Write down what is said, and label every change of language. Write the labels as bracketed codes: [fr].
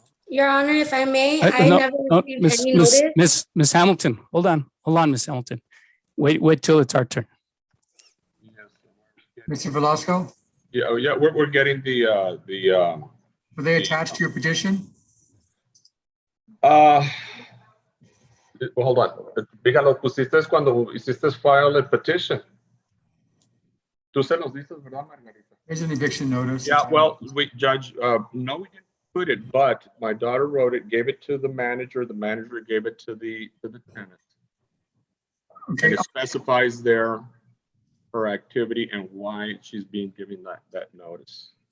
[en] Your Honor, if I may, I never received any notice. Miss Hamilton, hold on, Miss Hamilton. Wait till it's our turn. Mr. Velasco? Yeah, yeah, we're getting Were they attached to your petition? well, hold on. [es] Fíjate, los pusiste cuando hiciste [en] file a petition. [es] Tú se los dices, ¿verdad, Margarita? [en] There's an eviction notice. Yeah, well, Judge, no, we didn't put it, but my daughter wrote it, gave it to the manager gave it to the tenant. And Okay, it specifies there her activity and why she's being given that notice.